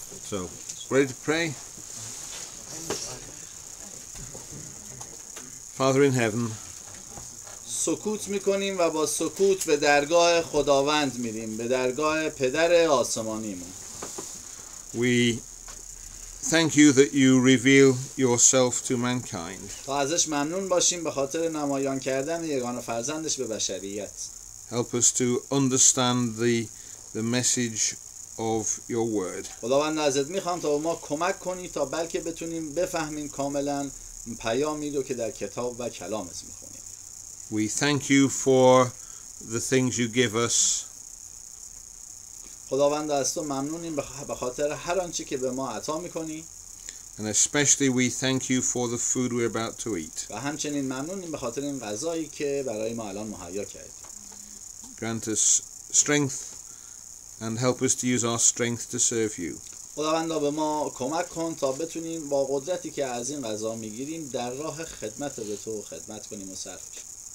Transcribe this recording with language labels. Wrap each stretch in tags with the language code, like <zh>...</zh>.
<en>So, ready to pray? Father in heaven,</en> <fa>سکوت میکنیم و با سکوت به درگاه خداوند میریم، به درگاه پدر آسمانیمون.</fa> <en>we thank you that you reveal yourself to mankind.</en> <fa>تا ازش ممنون باشیم به خاطر نمایان کردن یگانه فرزندش به بشریت.</fa> <en>Help us to understand the message of your word.</en> <fa>خداوند ازت میخوام تا به ما کمک کنی تا بلکه بتونیم بفهمیم کاملا پیامی رو که در کتاب و کلامت میخونیم.</fa> <en>We thank you for the things you give us,</en> <fa>خداوند از تو ممنونیم به خاطر هر آنچه که به ما عطا میکنی</fa> <en>and especially we thank you for the food we're about to eat.</en> <fa>و همچنین ممنونیم به خاطر این غذایی که برای ما الان مهیا کردی.</fa> <en>Grant us strength and help us to use our strength to serve you.</en> <fa>خداوندا به ما کمک کن تا بتونیم با قدرتی که از این غذا میگیریم در راه خدمت به تو خدمت کنیم و صرف کنیم.</fa>